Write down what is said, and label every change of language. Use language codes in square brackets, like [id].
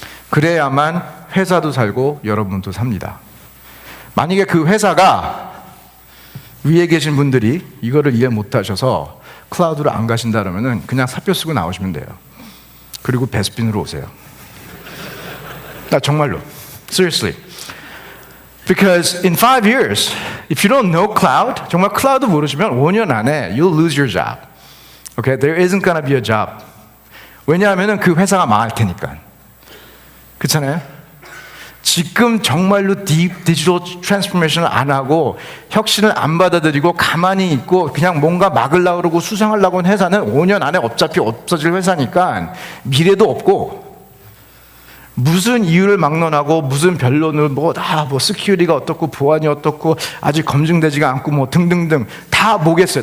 [ko] 그래야만 회사도 살고 여러분도 삽니다. 만약에 그 회사가 위에 계신 분들이 이거를 이해 못 하셔서 클라우드로 안 가신다 그러면은 그냥 사표 쓰고 나오시면 돼요. 그리고 베스핀으로 오세요. 나 정말로. [en] Seriously. Because in 5 years, if you don't know cloud, [ko] 정말 클라우드 모르시면 5년 안에 [en] you'll lose your job. Okay? There isn't gonna be a job. [ko] 왜냐하면은 그 회사가 망할 테니까. 그렇잖아요? 지금 정말로 디지털 트랜스포메이션을 안 하고 혁신을 안 받아들이고 가만히 있고 그냥 뭔가 막으려고 그러고 수상하려고 하는 회사는 5년 안에 어차피 없어질 회사니까 미래도 없고, 무슨 이유를 막론하고 무슨 변론을 스큐리티가 어떻고 보안이 어떻고 아직 검증되지가 않고 등등등 다 뭐겠어요.